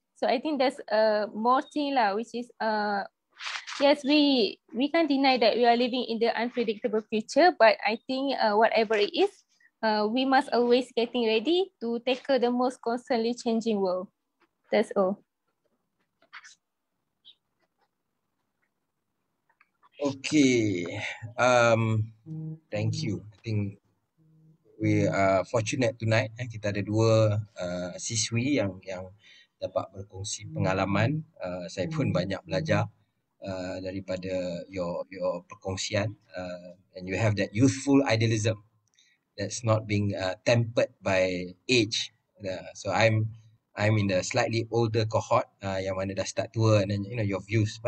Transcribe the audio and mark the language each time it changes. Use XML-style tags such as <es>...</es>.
<en>So I think there's more thing lah, which is yes, we can't deny that we are living in the unpredictable future, but I think whatever it is, we must always getting ready to tackle the most constantly changing world. That's all. Okay, thank you. I think we are fortunate tonight.</en> <ms>Kita ada dua siswi yang dapat berkongsi pengalaman. Saya pun banyak belajar daripada</ms> <en>your</en> <ms>perkongsian,</ms> <en>and you have that youthful idealism that's not being tempered by age. So I'm in the slightly older cohort</en> <ms>yang mana dah start tua,</ms> <en>and then your views.</en>